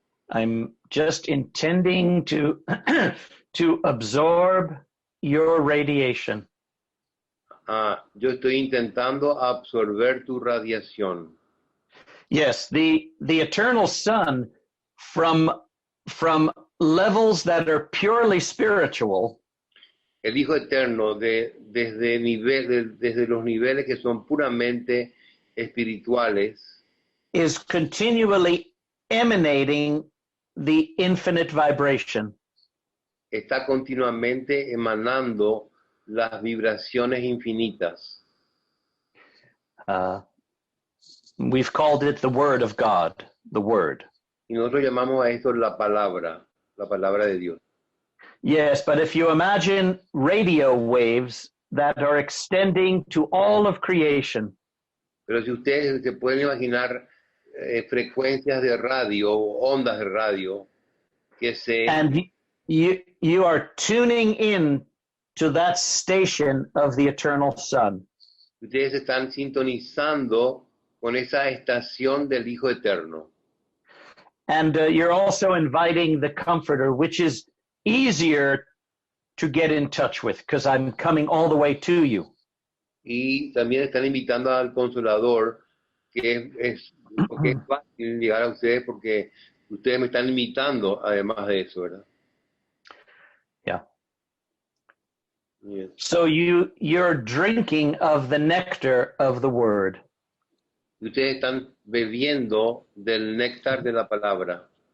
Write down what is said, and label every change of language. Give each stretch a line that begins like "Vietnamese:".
English: I'm just intending to to absorb your radiation.
Spanish: Yo estoy intentando absorber tu radiación.
English: Yes, the eternal Son from levels that are purely spiritual.
Spanish: El Hijo Eterno desde los niveles que son puramente espirituales
English: is continually emanating the infinite vibration.
Spanish: Está continuamente emanando las vibraciones infinitas.
English: We've called it the Word of God, the Word.
Spanish: Y nosotros llamamos a esto la palabra de Dios.
English: Yes, but if you imagine radio waves that are extending to all of creation.
Spanish: Pero si ustedes se pueden imaginar frecuencias de radio, ondas de radio, que se...
English: And you are tuning in to that station of the eternal Son.
Spanish: Ustedes están sintonizando con esa estación del Hijo Eterno.
English: And you're also inviting the Comforter, which is easier to get in touch with because I'm coming all the way to you.
Spanish: Y también están invitando al Consolador, que es fácil llegar a ustedes porque ustedes me están invitando además de eso, ¿verdad?
English: Yeah. Yes. So you're drinking of the nectar of the Word.
Spanish: Y ustedes están bebiendo del néctar de la palabra.